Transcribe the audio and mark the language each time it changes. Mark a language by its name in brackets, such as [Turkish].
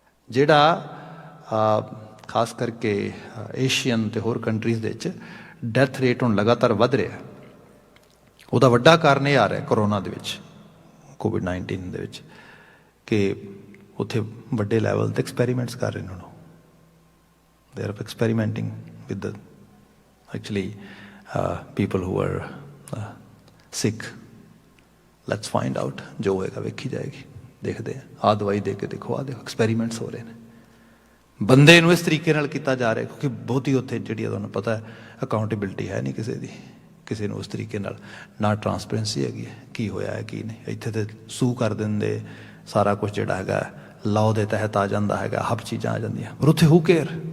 [Punjabi] ਜਿਹੜਾ ਖਾਸ ਕਰਕੇ ਏਸ਼ੀਅਨ ਅਤੇ ਹੋਰ ਕੰਟਰੀਜ਼ ਦੇ ਵਿੱਚ ਡੈਥ ਰੇਟ ਹੁਣ ਲਗਾਤਾਰ ਵੱਧ ਰਿਹਾ, ਉਹਦਾ ਵੱਡਾ ਕਾਰਨ ਇਹ ਆ ਰਿਹਾ ਕਰੋਨਾ ਦੇ ਵਿੱਚ, ਕੋਵਿਡ-19 ਦੇ ਵਿੱਚ, ਕਿ ਉੱਥੇ ਵੱਡੇ ਲੈਵਲ 'ਤੇ ਐਕਸਪੈਰੀਮੈਂਟਸ ਕਰ ਰਹੇ ਨੇ ਉਹਨੂੰ। [English] They are experimenting with the actually people who are sick. Let's find out. [Hindi] जो होएगा वेखी जाएगी, देखते हैं। आ दवाई दे के देखो, आ देखो, एक्सपेरीमेंट्स हो रहे हैं। [Punjabi] ਬੰਦੇ ਨੂੰ ਇਸ ਤਰੀਕੇ ਨਾਲ ਕੀਤਾ ਜਾ ਰਿਹਾ ਕਿਉਂਕਿ ਬਹੁਤੀ ਉੱਥੇ ਜਿਹੜੀ ਤੁਹਾਨੂੰ ਪਤਾ ਹੈ ਅਕਾਊਂਟੇਬਿਲਿਟੀ ਹੈ ਨਹੀਂ ਕਿਸੇ ਦੀ, ਕਿਸੇ ਨੂੰ ਉਸ ਤਰੀਕੇ ਨਾਲ ਨਾ ਟਰਾਂਸਪੇਰੈਂਸੀ ਹੈਗੀ ਹੈ ਕੀ ਹੋਇਆ ਹੈ ਕੀ ਨਹੀਂ। ਇੱਥੇ ਤੇ ਸੂ ਕਰ ਦਿੰਦੇ, ਸਾਰਾ ਕੁਝ ਜਿਹੜਾ ਹੈਗਾ ਲਾਅ ਦੇ ਤਹਿਤ ਆ ਜਾਂਦਾ ਹੈਗਾ, ਹੱਬ ਚੀਜ਼ਾਂ ਆ ਜਾਂਦੀਆਂ, ਪਰ ਉੱਥੇ [English] Who care.